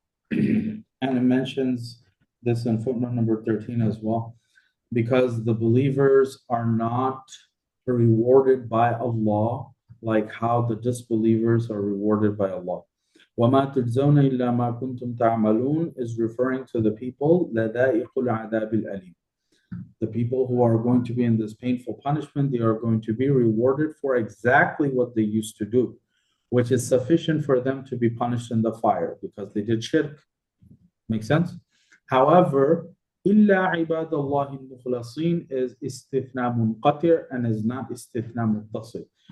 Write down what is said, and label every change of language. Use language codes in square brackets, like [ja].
[en] And it mentions this in footnote number 13 as well, because the believers are not rewarded by Allah like how the disbelievers are rewarded by Allah. [ar] وَمَا تُجْزَوْنَ إِلَّا مَا كُنْتُمْ تَعْمَلُونَ [en] is referring to the people [ar] لَذَائِقُ الْعَذَابِ الْأَلِيمِ. [en] The people who are going to be in this painful punishment, they are going to be rewarded for exactly what they used to do, which is sufficient for them to be punished in the fire because they did shirk. Make sense? However, [ar] إِلَّا عِبَادَ اللَّهِ الْمُخْلَصِينَ [en] is istithna munqatir and is not istithna muttasil.